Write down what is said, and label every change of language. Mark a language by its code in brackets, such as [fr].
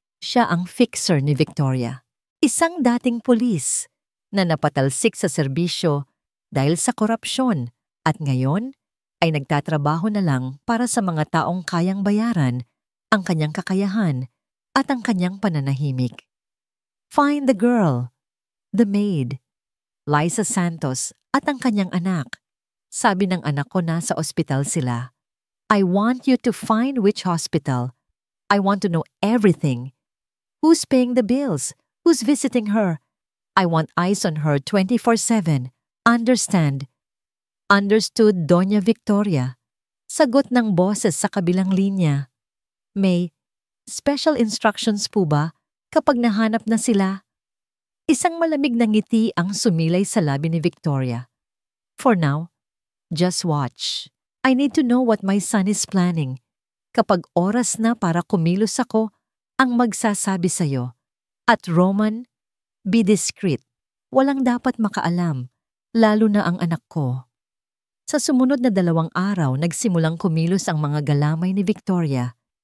[tl] Siya ang fixer ni Victoria. Isang dating pulis na napatalsik sa serbisyo dahil sa korupsyon at ngayon ay nagtatrabaho na lang para sa mga taong kayang bayaran ang kanyang kakayahan at ang kanyang pananahimik. [en] "Find the girl, the maid, Liza Santos [tl] at ang kanyang anak. Sabi ng anak ko na sa ospital sila. [en] I want you to find which hospital. I want to know everything. Who's paying the bills? Who's visiting her? I want eyes on her 24/7. Understand?" "Understood, Doña Victoria." Sagot ng boses sa kabilang linya. [tl] "May special instructions po ba kapag nahanap na sila?" Isang malamig na ngiti ang sumilay sa labi ni Victoria. [en] "For now, just watch. I need to know what my son is planning. [tl] Kapag oras na para kumilos ako, ang magsasabi sa'yo. At Roman, [en] be discreet. [tl] Walang dapat makaalam, lalo na ang anak ko." Sa sumunod na 2 araw, nagsimulang kumilos ang mga galamay ni Victoria.